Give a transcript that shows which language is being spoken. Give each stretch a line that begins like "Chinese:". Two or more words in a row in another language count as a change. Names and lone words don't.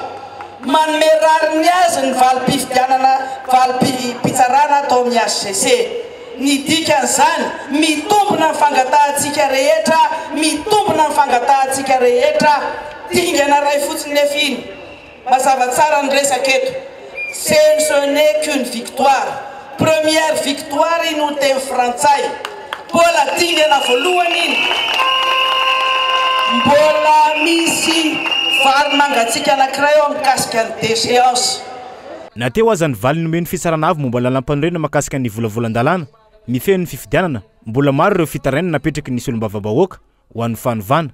Malagasy: Manome rariny azy ny valim-pifidianana, valim-pitsarana atao amin'ny HCC. Ny dikan'izany mitombona ny fangatahantsika rehetra, mitombona ny fangatahantsika rehetra, dingana ray fotsiny nefa iny. Mazava tsara ny resaka eto.
French: Ce n'est qu'une victoire. Première victoire
Malagasy: iny ho teny frantsay. Mbola dingana voalohany iny. Mbola misy vary mangatsika anankiray eo mikasika ny déchéance. Nateo aza ny valy nomeny fisarana avy momba lalam-panorenana mahakasika ny volavolan-dalàna mifehy ny fifidianana, mbola maro ireo fitarainana napetraky ny solombavam-bahoaka ho an'ny fanovana.